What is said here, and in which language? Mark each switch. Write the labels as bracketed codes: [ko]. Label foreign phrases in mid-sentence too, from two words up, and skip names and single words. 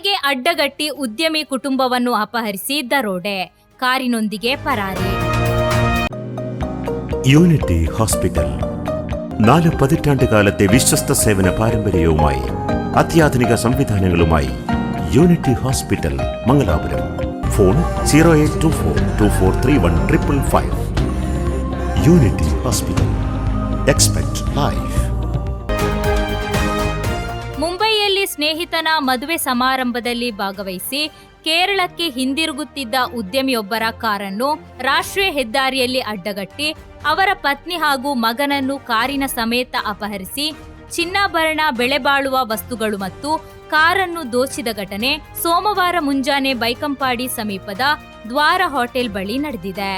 [kn] ಅಡ್ಡಗಟ್ಟಿ ಉದ್ಯಮಿ ಕುಟುಂಬವನ್ನು ಅಪಹರಿಸಿ ದರೋಡೆ, ಕಾರಿನೊಂದಿಗೆ ಪರಾರಿ. [ml] യൂണിറ്റി ഹോസ്പിറ്റൽ 4 പതിറ്റാണ്ടുകാലത്തെ വിശ്വസ്ത സേവന പാരമ്പര്യവുമായി അത്യാധുനിക സംവിധാനങ്ങളുമായി യൂണിറ്റി ഹോസ്പിറ്റൽ മംഗലാപുരം. ഫോൺ 0824243155. യൂണിറ്റി ഹോസ്പിറ്റൽ. [en] expect life. [kn] ಮುಂಬೈಯಲ್ಲಿ ಸ್ನೇಹಿತನ ಮದುವೆ ಸಮಾರಂಭದಲ್ಲಿ ಭಾಗವಹಿಸಿ ಕೇರಳಕ್ಕೆ ಹಿಂದಿರುಗುತ್ತಿದ್ದ ಉದ್ಯಮಿಯೊಬ್ಬರ ಕಾರನ್ನು ರಾಷ್ಟ್ರೀಯ ಹೆದ್ದಾರಿಯಲ್ಲಿ ಅಡ್ಡಗಟ್ಟಿ ಅವರ ಪತ್ನಿ ಹಾಗೂ ಮಗನನ್ನು ಕಾರಿನ ಸಮೇತ ಅಪಹರಿಸಿ ಚಿನ್ನಾಭರಣ, ಬೆಲೆಬಾಳುವ ವಸ್ತುಗಳು ಮತ್ತು ಕಾರನ್ನು ದೋಚಿದ ಘಟನೆ ಸೋಮವಾರ ಮುಂಜಾನೆ ಬೈಕಂಪಾಡಿ ಸಮೀಪದ ದ್ವಾರ ಹೋಟೆಲ್ ಬಳಿ ನಡೆದಿದೆ.